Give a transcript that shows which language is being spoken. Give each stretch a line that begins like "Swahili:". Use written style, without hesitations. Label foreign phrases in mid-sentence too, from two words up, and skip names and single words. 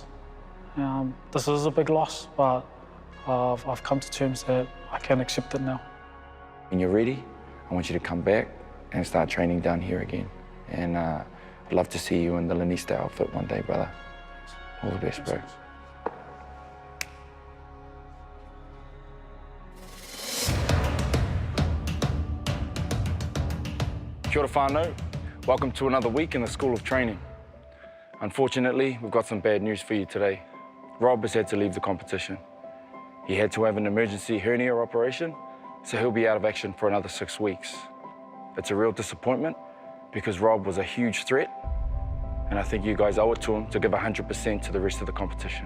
English: This is a big loss, but I've come to terms that I can accept it now. When you're ready, I want you to come back and start training down here again. And I'd love to see you in the Lanista outfit one day, brother. All the best, bro.
Māori: Kia ora whānau.
English: Welcome to another week in the School of Training. Unfortunately, we've got some bad news for you today. Rob has had to leave the competition. He had to have an emergency hernia operation, so he'll be out of action for another 6 weeks. It's a real disappointment because Rob was a huge threat, and I think you guys owe it to him to give 100% to the rest of the competition.